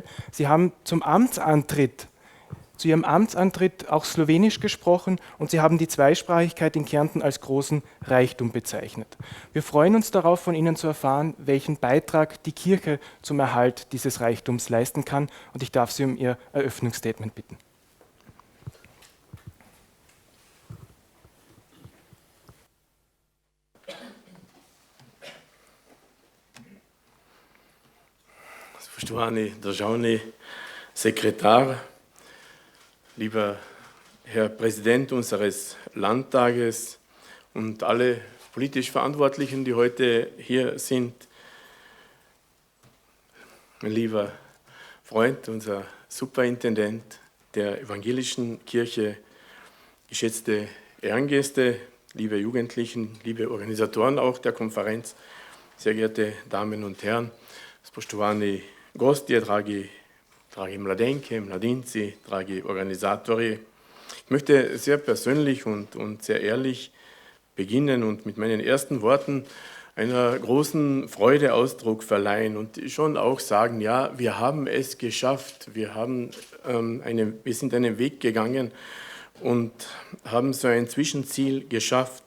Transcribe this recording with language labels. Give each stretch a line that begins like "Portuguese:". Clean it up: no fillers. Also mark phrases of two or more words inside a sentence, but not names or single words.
German: Sie haben zu Ihrem Amtsantritt auch Slowenisch gesprochen und Sie haben die Zweisprachigkeit in Kärnten als großen Reichtum bezeichnet. Wir freuen uns darauf, von Ihnen zu erfahren, welchen Beitrag die Kirche zum Erhalt dieses Reichtums leisten kann und ich darf Sie um Ihr Eröffnungsstatement bitten.
Slovenian: Spoštovani državni sekretar,
German: lieber Herr Präsident unseres Landtages und alle politisch Verantwortlichen, die heute hier sind, mein lieber Freund, unser Superintendent der evangelischen Kirche, geschätzte Ehrengäste, liebe Jugendlichen, liebe Organisatoren auch der Konferenz, sehr geehrte Damen und Herren,
Slovenian: spoštovani gostje, dragi mladenke, mladinci, dragi organizatori.
German: Ich möchte sehr persönlich und sehr ehrlich beginnen und mit meinen ersten Worten einer großen Freude Ausdruck verleihen und schon auch sagen, ja, wir haben es geschafft, wir sind einen Weg gegangen und haben so ein Zwischenziel geschafft.